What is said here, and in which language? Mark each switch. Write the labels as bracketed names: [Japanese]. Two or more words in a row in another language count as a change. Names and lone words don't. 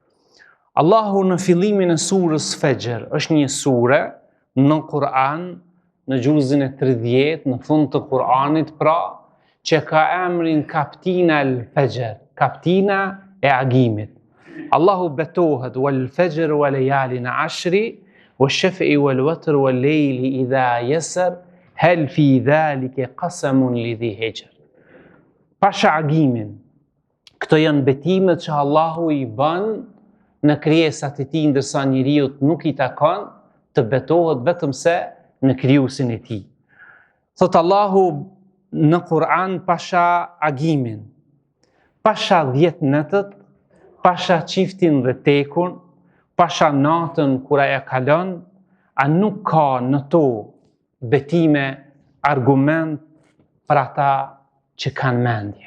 [Albanian] Allahu në fillimin e surës Fajr, është një sure në Kur'an, në juzin e 30, në fund të Kur'anit, pra, që ka emrin kaptina al-Fajr, kaptina e agimit. Allahu betohet [Arabic] والفجر وليال عشر والشفع والوتر والليل إذا يسر هل في ذلك قسم لذي حجر. [Albanian] Pasha agimin, këto janë betimet që Allahu i bën në krijesat e tij, ndërsa njeriu nuk i takon të betohet vetëm se në krijuesin e tij. Thot Allahu në Kur'an pasha agimin, pasha 10 netët, pasha çiftin dhe tekun, pasha natën kur aja kalon, a nuk ka në to betime, argument për ata që kanë mendje.